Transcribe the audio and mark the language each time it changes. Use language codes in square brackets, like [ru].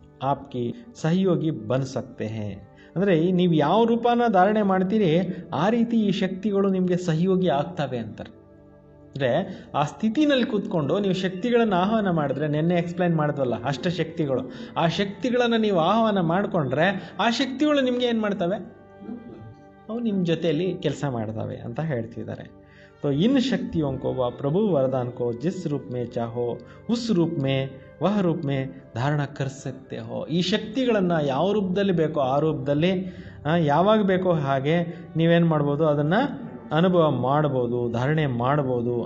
[hi] ಆಪ್ಕಿ ಸಹಯೋಗಿ ಬನ್ ಸಕ್ತೆ ಹೇ [kn] ಅಂದರೆ ನೀವು ಯಾವ ರೂಪನ ಧಾರಣೆ ಮಾಡ್ತೀರಿ ಆ ರೀತಿ ಈ ಶಕ್ತಿಗಳು ನಿಮಗೆ ಸಹಯೋಗಿ ಆಗ್ತವೆ ಅಂತಾರೆ. ಅಂದರೆ ಆ ಸ್ಥಿತಿನಲ್ಲಿ ಕೂತ್ಕೊಂಡು ನೀವು ಶಕ್ತಿಗಳನ್ನು ಆಹ್ವಾನ ಮಾಡಿದ್ರೆ, ನೆನ್ನೆ ಎಕ್ಸ್ಪ್ಲೈನ್ ಮಾಡಿದ್ವಲ್ಲ ಅಷ್ಟಶಕ್ತಿಗಳು, ಆ ಶಕ್ತಿಗಳನ್ನು ನೀವು ಆಹ್ವಾನ ಮಾಡಿಕೊಂಡ್ರೆ ಆ ಶಕ್ತಿಗಳು ನಿಮಗೆ ಏನು ಮಾಡ್ತವೆ, ಅವು ನಿಮ್ಮ ಜೊತೆಯಲ್ಲಿ ಕೆಲಸ ಮಾಡ್ತವೆ ಅಂತ ಹೇಳ್ತಿದ್ದಾರೆ. [hi] तो इन शक्तियों को व प्रभु वरदान को जिस रूप में चाहो उस रूप में वह रूप में ಧಾರಣ कर सकते हो. [kn] ಈ ಶಕ್ತಿಗಳನ್ನು ಯಾವ ರೂಪದಲ್ಲಿ ಬೇಕೋ ಆ ರೂಪದಲ್ಲಿ ಯಾವಾಗ ಬೇಕೋ ಹಾಗೆ ನೀವೇನು ಮಾಡ್ಬೋದು, ಅದನ್ನು ಅನುಭವ ಮಾಡ್ಬೋದು, ಧಾರಣೆ ಮಾಡ್ಬೋದು.